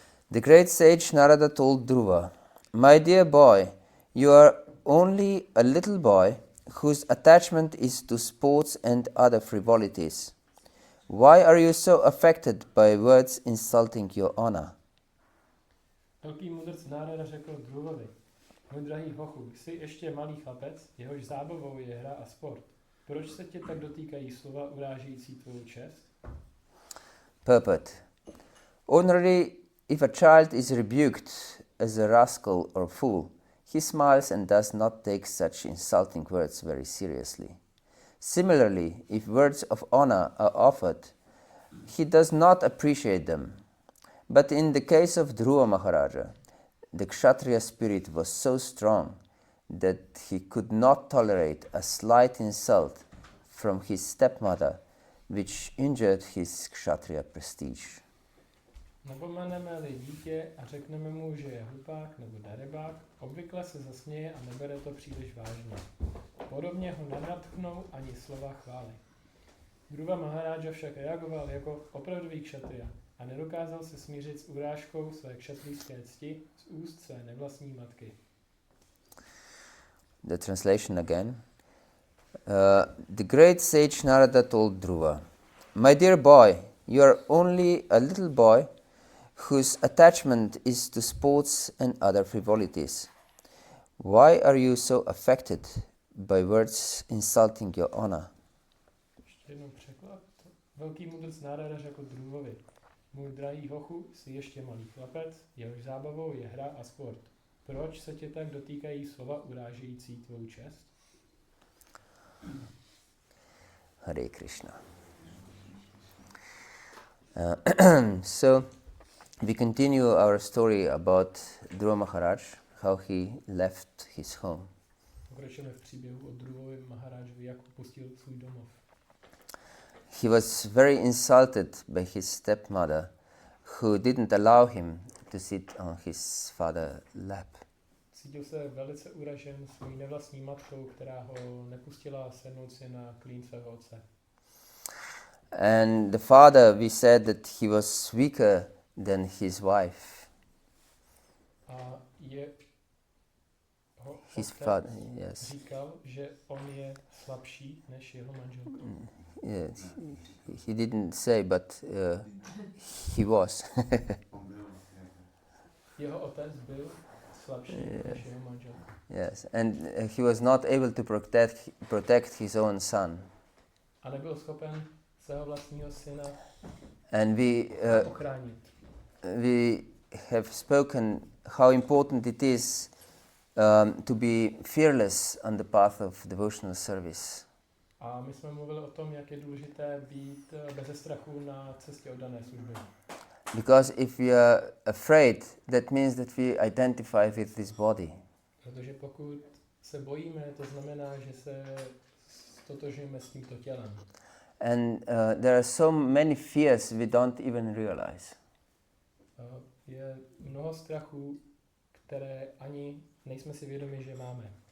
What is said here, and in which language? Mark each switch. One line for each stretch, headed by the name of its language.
English: The great sage Narada told Dhruva, my dear boy, you are only a little boy whose attachment is to sports and other frivolities. Why are you so affected by words insulting your honor?
Czech: Velký mudrc Nárada řekl Dhruvovi, můj drahý hochu, jsi ještě malý chlapec, jehož zábavou je hra a sport. Proč se tě tak dotýkají slova urážející tvou čest?
English: Purport. Ordinarily, if a child is rebuked as a rascal or fool, he smiles and does not take such insulting words very seriously. Similarly, if words of honor are offered, he does not appreciate them. But in the case of Dhruva Maharaja, the Kshatriya spirit was so strong that he could not tolerate a slight insult from his stepmother, which injured his Kshatriya prestige.
Czech: Napomeneme-li dítě a řekneme mu, že je hlupák nebo darebák, obvykle se zasměje a nebere to příliš vážně. Podobně ho nenadchnou ani slova chvály. Dhruva Maharaja však reagoval jako opravdový kšatriya a nedokázal se smířit s urážkou své kšatrijské cti z úst své nevlastní matky.
English: The translation again. The great sage Narada told Dhruva, my dear boy, you are only a little boy whose attachment is to sports and other frivolities. Why are you so affected by words insulting your honor?
Czech: Ještě jednou překlad. Velký mudrc Nárada řekl Dhruvovi, můj drahý hochu, jsi ještě malý chlapec, jehož zábavou je hra a sport. Proč se tě tak dotýkají slova urážející tvou čest?
English: Hare Krishna. So, we continue our story about Dhruva Maharaj, how he left his home.
Czech: Pokračujeme v příběhu o Dhruvovi Maharážovi, jak opustil svůj domov.
English: He was very insulted by his stepmother, who didn't allow him to sit on his father's lap.
Czech: Cítil se velice uražen svojí nevlastní matkou, která ho nepustila sednout si na klín svého otce.
English: And the father, we said that he was weaker than his wife.
Czech: A
English: His
Czech: otec
English: father, yes.
Czech: říkal, že on je slabší než jeho manželka.
English: Yes. He didn't say, but he was.
Czech: Jeho otec byl slabší než jeho manželka.
English: Yes, and he was not able to protect his own son.
Czech: A nebyl schopen svého vlastního syna
English: And
Czech: ochránit.
English: we have spoken how important it is to be fearless on the path of devotional service.
Czech: A my jsme mluvili o tom, jak je důležité být beze strachu na cestě oddané služby.
English: Because if we are afraid, that means that we identify with this body.
Czech: Protože pokud se bojíme, to znamená, že se stotožňujeme s tímto tělem.
English: And there are so many fears we don't even realize.
Czech: Je mnoho strachů, které ani nejsme si vědomi, že máme.